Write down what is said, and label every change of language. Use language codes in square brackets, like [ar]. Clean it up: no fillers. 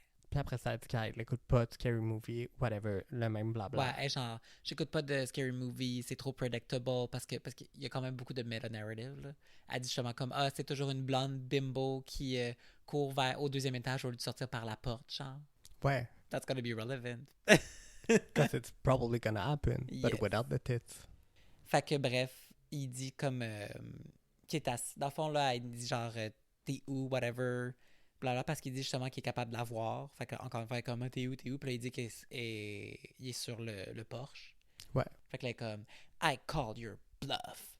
[fr] Puis après ça, elle dit qu'elle n'écoute pas de scary movie, whatever, le même blabla. Ouais, elle, genre, j'écoute pas de scary movie, c'est trop predictable parce qu'il y a quand même beaucoup de meta-narrative. Là. Elle dit justement comme, ah, c'est toujours une blonde bimbo qui court au 2e étage au lieu de sortir par la porte, genre. Ouais. [en] That's gonna be relevant. Because it's probably gonna happen, but Yes. without the tits. [fr] Fait que bref, il dit comme, qu'il est assis. Dans le fond, là, il dit genre, t'es où, whatever, blablabla, parce qu'il dit justement qu'il est capable de la voir. Fait que, encore une fois, il est comme, ah, t'es où? Puis là, il dit qu'il est sur le porche. Ouais. Fait que là, il est comme, [en] I called your bluff.